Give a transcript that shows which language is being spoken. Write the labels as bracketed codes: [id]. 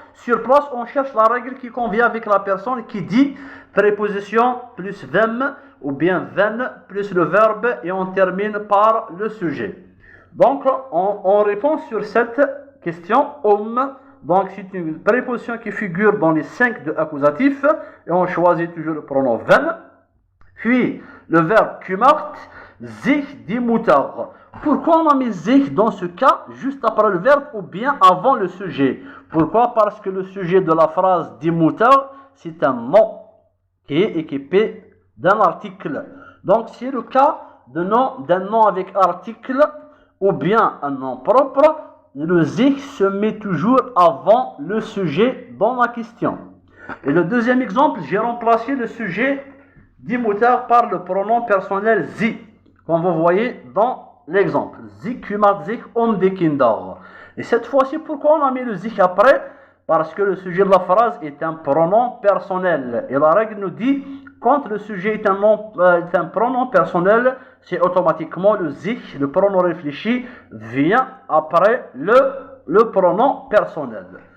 [fr] Sur place, on cherche la règle qui convient avec la personne qui dit préposition plus them ou bien ven plus le verbe et on termine par le sujet. Donc, on répond sur cette question donc c'est une préposition qui figure dans les 5 de accusatif et on choisit toujours le pronom ven. Puis le verbe [de] kümmert sich die Mutter. [fr] Pourquoi on a mis sich dans ce cas juste après le verbe ou bien avant le sujet? Pourquoi? Parce que le sujet de la phrase die Mutter c'est un nom qui est équipé d'un article. Donc c'est le cas d'un nom avec article ou bien un nom propre. Le sich se met toujours avant le sujet dans la question. Et le deuxième exemple, j'ai remplacé le sujet die Mutter par le pronom personnel sie, comme vous voyez dans l'exemple. [de] Sie kümmert sich die Kinder. [fr] Et cette fois-ci, pourquoi on a mis le sich après? Parce que le sujet de la phrase est un pronom personnel. Et la règle nous dit, quand le sujet est un pronom personnel, c'est automatiquement le sich, le pronom réfléchi, vient après le pronom personnel.